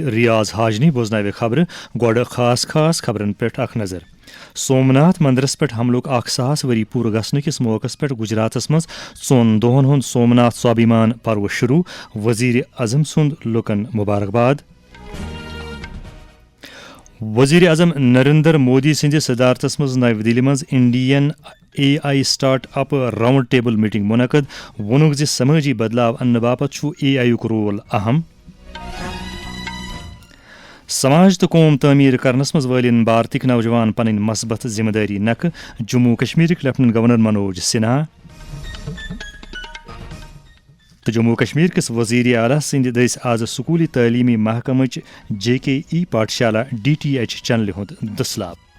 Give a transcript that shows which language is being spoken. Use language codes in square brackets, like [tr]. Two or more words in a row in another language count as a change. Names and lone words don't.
[ks] ریاض ہاجنی بوزناوِ خبرٕ گۄڈٕ خاص خبرن پٮ۪ٹھ اکھ نظر سومناتھ مندرس پٮ۪ٹھ حملُک 100 ؤری پوٗرٕ گژھنہٕ کِس موقعس پٮ۪ٹھ گجراتس منٛز 2 دۄہن ہُنٛد سومناتھ سوابھیمان پرو شروع وزیر اعظم سُنٛد لُکن مبارکباد وزیر اعظم نریندر مودی سٕنٛدِ صدارتس منٛز نوِ دِلہِ منٛز [en] Indian AI start-up round table meeting [ks] منعقد ووٚنُکھ زِ سمٲجی بدلاو اننہٕ باپتھ چھُ AI یُک رول اہم سماج تہٕ قوم تعمیٖر کرنس منٛز وٲلِن بھارتٕکۍ نوجوان پنٕنۍ مثبت ذمہٕ دٲری نکھٕ جموں کشمیرٕکۍ [en] Lieutenant Governor [ks] منوج سنہا تہٕ جموں کشمیر کِس وزیر اعلیٰ سٕنٛدِ دٔسۍ آز سکوٗلی تعلیمی محکمٕچ JKE پاٹھشالہ DTH چنلہِ ہُنٛد دٔسلاب